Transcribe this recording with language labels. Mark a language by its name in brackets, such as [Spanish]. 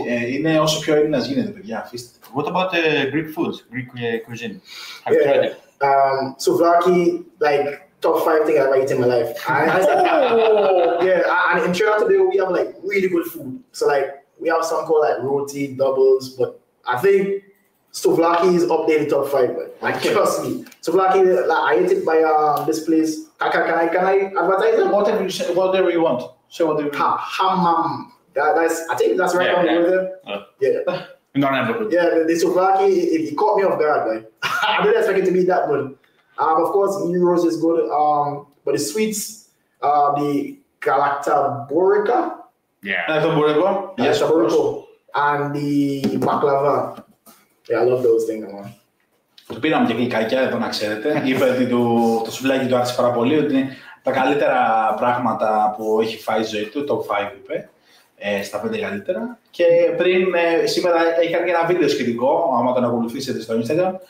[Greek] Είναι όσο πιο Έλληνας γίνεται, παιδιά, αφήστε. [English] What about Greek food, Greek cuisine? Have you tried it? Souvlaki, like top 5 thing I've ever eaten in my life. And in Trinidad today we have like really good food. So like we have something called like roti, doubles, but I think souvlaki is up there in the top 5. Like trust me, souvlaki, like, I ate it by this place. Can I advertise it? Whatever you want. Say whatever you want. Hammam. I think that's right on there. Yeah, the souvlaki, it caught me off guard. Like I didn't expect it to be that good. Of course, Euros is good. But the sweets, the galactaborica. Galactaborica. Yes, of course. And the baklava. Yeah, I love those things, man. [Greek] Του πήραμε και γλυκάκια, εδώ να ξέρετε. Είπε ότι το σουβλάκι του άρεσε πάρα πολύ, ότι είναι τα καλύτερα πράγματα που έχει φάει η ζωή του, top 5 είπε, στα 5 καλύτερα. Και πριν, σήμερα έχει κάνει ένα βίντεο σχετικό, άμα τον ακολουθήσετε στο Instagram.